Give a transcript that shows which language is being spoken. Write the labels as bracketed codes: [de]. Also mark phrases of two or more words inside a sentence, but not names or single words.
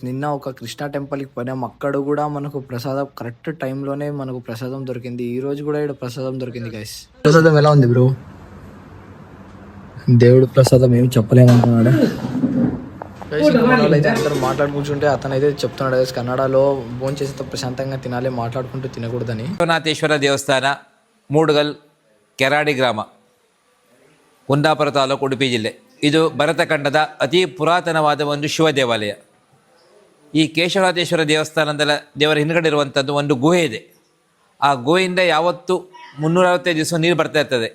[te] నిన్న ఒక కృష్ణ టెంపుల్కి పోయినాం, అక్కడ కూడా మనకు ప్రసాదం కరెక్ట్ టైంలోనే మనకు ప్రసాదం దొరికింది. ఈ రోజు కూడా ఇక్కడ ప్రసాదం దొరికింది గైస్. ప్రసాదం ఎలా ఉంది బ్రో? దేవుడు ప్రసాదం ఏమి చెప్పలేమంటున్నాడు. అయితే అందరూ మాట్లాడు కూర్చుంటే అతను అయితే చెప్తున్నాడు గైస్ కన్నడలో భోజనం చేసేంత ప్రశాంతంగా తినాలి, మాట్లాడుకుంటూ తినకూడదని. [kn] ವಿಶ್ವನಾಥೇಶ್ವರ ದೇವಸ್ಥಾನ ಮೂಡುಗಲ್ ಕೆರಾಡಿ ಗ್ರಾಮ ಕುಂದಾಪುರ ತಾಲೂಕು ಉಡುಪಿ ಜಿಲ್ಲೆ. ಇದು ಭರತಖಂಡದ ಅತಿ ಪುರಾತನವಾದ ಒಂದು ಶಿವ ದೇವಾಲಯ. ಈ ಕೇಶವನಾಥೇಶ್ವರ ದೇವಸ್ಥಾನದ ದೇವರ ಹಿಂದ್ಗಡೆ ಇರುವಂಥದ್ದು ಒಂದು ಗುಹೆ ಇದೆ. ಆ ಗುಹೆಯಿಂದ ಯಾವತ್ತೂ 365 ದಿವಸ ನೀರು ಬರ್ತಾ ಇರ್ತದೆ.